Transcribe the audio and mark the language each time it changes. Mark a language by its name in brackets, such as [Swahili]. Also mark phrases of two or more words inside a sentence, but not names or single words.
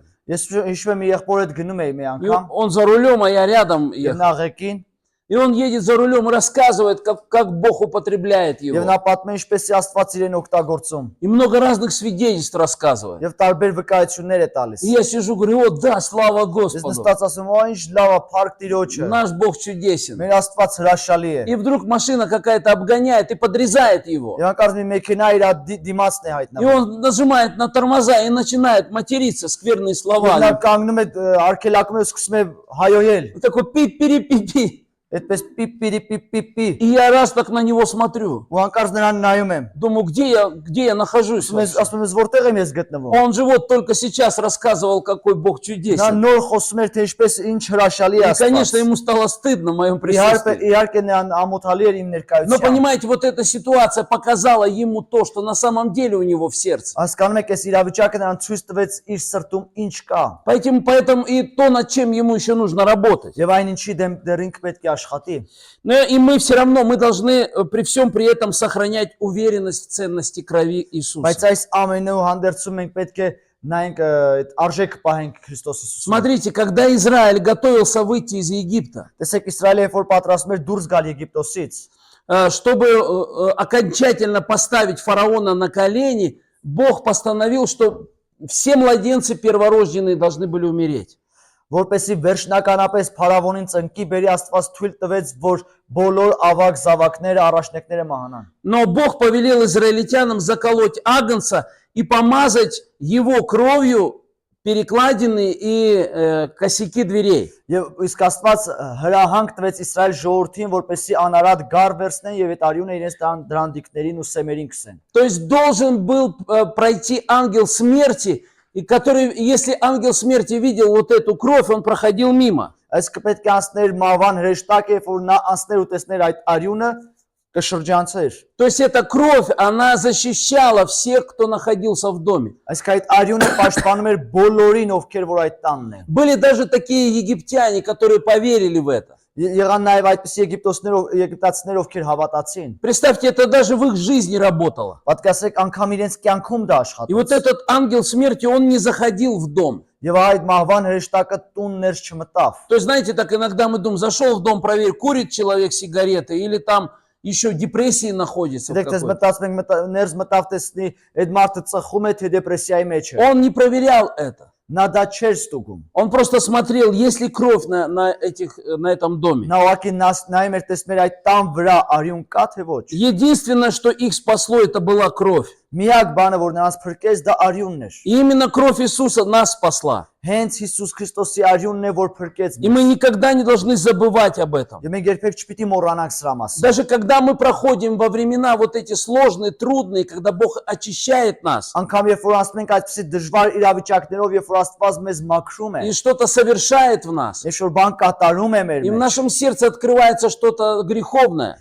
[Armenian] Ես հիշում եմ եղբոր հետ գնում էի մի [Russian] И [Armenian] անգամ, [Russian] он за рулем, а я рядом [Armenian] եւ [Russian] ехал. [Armenian] նա ղեկին, [Russian] И он едет за рулем и рассказывает, как Бог употребляет [Armenian] եւ [Russian] его. [Armenian] նա պատմում է ինչպես է Աստված իրեն օգտագործում, [Russian] И много разных свидетельств рассказывает. [Armenian] եւ տարբեր վկայություններ է տալիս։ [Russian] И я сижу, говорю: о, да, слава [Armenian] Ես [Russian] Господу, [Armenian] նստած ասում եմ, «Ո, ինչ լավ է, փառք Տիրոջը»։ [Russian] наш Бог чудесен. [Armenian] Մեր Աստված հրաշալի է։ [Russian] И вдруг машина какая-то обгоняет и подрезает его. [Armenian] Եվ անկարծ մի մեքենա իր դիմացն է [Russian] И [Armenian] հայտնվում։ [Russian] он нажимает на тормоза и начинает материться, скверные [Armenian] Եվ [Russian] слова. [Armenian] նա կանգնում է արկելակում է ու սկսում է հայոյել։ [Russian] И такой пи-пи-пи-пи. [Armenian] Այդպես պիպ-պի [Russian] И я раз так на него смотрю. [Armenian] ու հանկարծ նրան нայում եմ։ [Russian] Думаю, где я нахожусь? вообще? [Armenian] Ասում եմ, որտեղ եմ ես գտնվում։ [Russian] Он же вот только сейчас рассказывал, какой Бог [Armenian] Նա [Russian] чудесен. [Armenian] նոր խոսում էր, թե ինչպես ինչ հրաշալի է [Russian] И, конечно, [Armenian] Աստված։ [Russian] ему стало стыдно в моем [Armenian] Իհարկե, [Russian] присутствии. [Armenian] իհարկե նրան ամոթալի էր իմ [Russian] Но [Armenian] ներկայությամբ։ [Russian] понимаете, вот эта ситуация показала ему то, что на самом деле у него в сердце. [Armenian] Հասկանում եք, այս իրավիճակը նրան ցույց տվեց իր սրտում ինչ կա։ [Russian] Поэтому и то, над чем ему еще нужно работать. [Armenian] Եվ այն ինչի դեռ ինքը պետք է աշխատի։ [Russian] Но и мы все равно, мы должны при всем при этом сохранять уверенность в ценности крови [Armenian] Բայց [Russian] Иисуса. [Armenian] այս ամենու հանդերձում մենք պետք է նայենք այդ արժեք պահենք Քրիստոս Հիսուսին։ [Russian] Смотрите, когда Израиль готовился выйти из Египта, [Armenian] Տեսեք Իսրայելը երբ որ պատրաստում էր դուրս գալ Եգիպտոսից, [Russian] чтобы окончательно поставить фараона на колени, Бог постановил, что все младенцы перворожденные должны были умереть. [Armenian] որպեսի վերջնականապես փարավոնին ծնկի բերի Աստված թույլ տվեց, որ բոլոր ավակ զավակները, առաջնեկները մահանան։ [Russian] Но Бог повелел израильтянам заколоть агнца и помазать его кровью перекладины и косяки дверей. [Armenian] Եվ իսկ Աստված հրահանգ տվեց Իսրայել ժողովրդին, որպեսի անարատ գար վերցնեն եւ այդ արյունը իրենց դրանդիկներին ու սեմերին քսեն։ [Russian] То есть должен был пройти ангел смерти, и который, если ангел смерти видел вот эту кровь, он проходил мимо. [Armenian] Այս կպետք է անցներ մահվան հրեշտակ, երբ որ նա անցներ ու տեսներ այդ արյունը կշրջանցեր։ [Russian] То есть эта кровь, она защищала всех, кто находился в доме. [Armenian] Այսինքն այդ արյունը պաշտպանում էր բոլորին, ովքեր որ այդ տանն են։ [Russian] Были даже такие египтяне, которые поверили в это. [Armenian] Եղան նաև այդպիսի եգիպտացիներ, ովքեր հավատացին։ [Russian] Представьте, это даже в их жизни работало. [Armenian] Պատկասեք, անգամ իրենց կյանքում դա [Russian] И вот [Armenian] աշխատեց։ [Russian] этот ангел смерти, он не заходил в дом. [Armenian] Եվ այդ մահվան հրեշտակը տուն ներս չմտավ։ [Russian] То есть, знаете, так иногда мы думаем, зашел в дом, проверь, курит человек сигареты или там еще в депрессии находится. [Armenian] Դեք դες մտածում ենք ներս мտավ տեսնի, այդ մարդը ծխում է թե դեպրեսիայի մեջ է։ [Russian] Он не проверял это. [Armenian] Նա դա չէր ստուգում։ [Russian] Он просто смотрел, есть ли кровь на этом доме. [Armenian] Նա ուղղակի նայում էր տեսնում էր այդ տան վրա արյուն կա թե ոչ։ [Russian] Единственное, что их спасло, это была кровь. [Armenian] Միակ բանը, որ նրանց փրկեց, դա արյունն էր։ [Russian] И именно кровь Иисуса нас спасла. [Armenian] Հենց Հիսուս Քրիստոսի արյունն է, որ փրկեց [Russian] И мы никогда не должны забывать об этом. [Armenian] Եվ մենք երբեք չպիտի մոռանանք սրա մասին։ [Russian] Даже когда мы проходим во времена вот эти сложные, трудные, когда Бог очищает нас, [Armenian] Անգամ երբ որ անցնում ենք այդպիսի դժվար իրավիճակներով, երբ որ Աստված մեզ մաքրում է, [Russian] и что-то совершает в нас, [Armenian] երբ որ բան կատարում է մեր [Russian] и в [Armenian] մեջ, [Russian] нашем сердце открывается что-то греховное,